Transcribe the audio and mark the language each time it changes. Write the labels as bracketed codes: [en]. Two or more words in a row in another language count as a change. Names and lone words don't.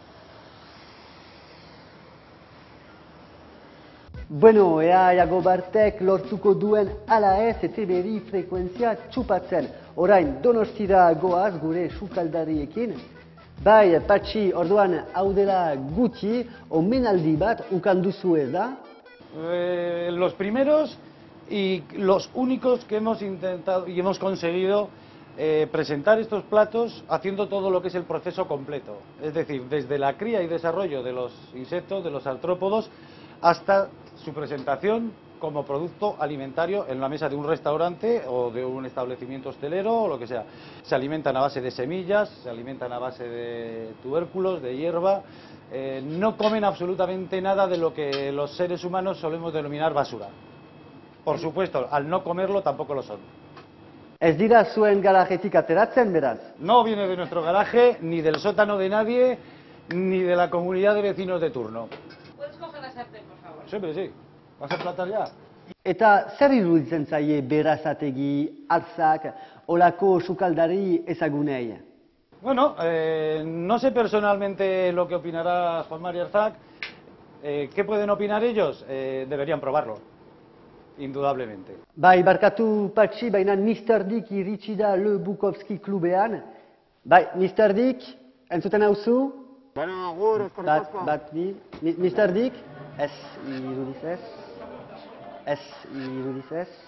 [eu] Bueno, ea Iago Bartek lortuko duen ala ez ETB-ri frekuentzia txupatzen. Orain, Donostira goaz gure sukaldariekin. Bai, Patxi, orduan, hau dela gutxi, omenaldi bat ukan duzu ez da? [es] Los primeros y los únicos que hemos intentado y hemos conseguido presentar estos platos haciendo todo lo que es el proceso completo. Es decir, desde la cría y desarrollo de los insectos, de los artrópodos, hasta su presentación como producto alimentario en la mesa de un restaurante o de un establecimiento hostelero o lo que sea. Se alimentan a base de semillas, se alimentan a base de tubérculos, de hierba, no comen absolutamente nada de lo que los seres humanos solemos denominar basura. Por supuesto, al no comerlo tampoco lo son. [eu] Ez dira zuen garajetik ateratzen, beraz? [es] No viene de nuestro garaje, ni del sótano de nadie, ni de la comunidad de vecinos de turno. ¿Puedes coger la sartén, por favor? Siempre sí. ¿Vas a platar ya? [eu] Eta zer iruditzen zaie Berazategi, Arzak, olako sukaldari ezagunei? [es] Bueno, no sé personalmente lo que opinará Juan Mari Arzak. ¿Qué pueden opinar ellos? Deberían probarlo, indudablemente. [eu] Bai, barkatu Patxi, baina Mr. Dick iritsi da Le Bukowski klubean. Bai, Mr. Dick, entzuten hauzu? Bueno, agur, eskerrik asko. Mr. Dick? Ez, irudiz ez. Ez, irudiz ez.